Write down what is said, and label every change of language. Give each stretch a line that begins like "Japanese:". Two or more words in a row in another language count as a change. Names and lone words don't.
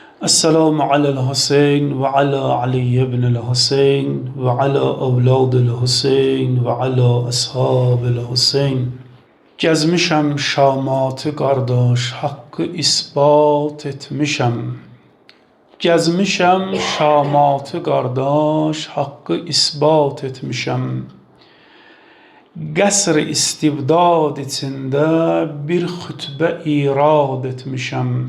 Arabic: السلام على الحسين وعلى علي بن الحسين وعلى أولاد الحسين وعلى أصحاب الحسين.
Azerbaijani: Gezmişəm şamatı qardaş, haqqı isbat etmişəm. Gezmişəm şamatı qardaş, haqqı isbat etmişəm. Qəsr istibdad içində bir xütbə irad etmişəm.